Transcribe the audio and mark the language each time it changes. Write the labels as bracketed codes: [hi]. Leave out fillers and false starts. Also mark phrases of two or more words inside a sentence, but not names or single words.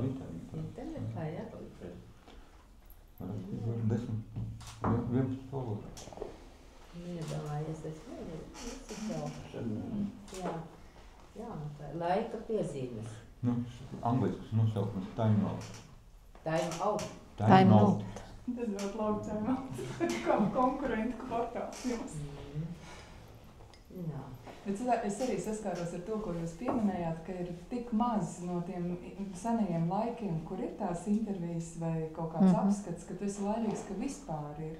[lv] Internetā, jā. Var rakstīt 11 valodā. Iedomājies, es nezinu. Jā, tā ir laika piezīmes. Anglisks nosaukums [en] time out. Time out. Time out. [lv] Tas ļoti labi [en] time out. [lv] Kā konkurentu kvartāls jums. Jā. Bet es arī saskāros ar to, ko jūs pieminējāt, ka ir tik maz no tiem senajiem laikiem, kur ir tās intervijas vai kaut kāds apskats, ka tu esi laimīgs, ka vispār ir.